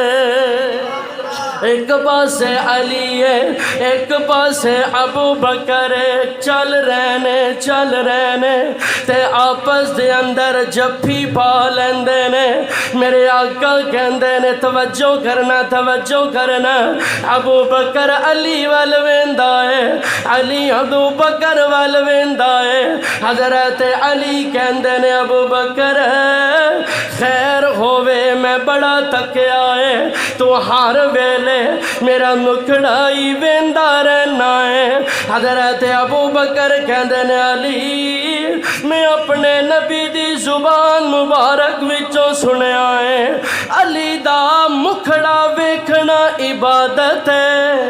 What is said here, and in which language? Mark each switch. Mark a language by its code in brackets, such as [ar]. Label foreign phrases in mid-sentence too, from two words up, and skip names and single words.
[pa] اک پاسے علی ہے اک پاسے ابو بکر چل رہنے تے آپس دے اندر جپھی پا لیندے نے. میرے آقا کہندے نے توجہ کرنا ابو بکر علی ول ویندا ہے علی ابو بکر ول ویندا ہے. حضرت علی کہندے نے ابو بکر خیر ہووے میں بڑا تھکیا ہے تو ہر ویلے میرا مکھڑا ہی ویندا رہنا ہے. حضرت ابو بکر کہندے نے علی میں اپنے نبی دی زبان مبارک وچوں سنیا ہے علی دا مکھڑا ویکھنا عبادت ہے.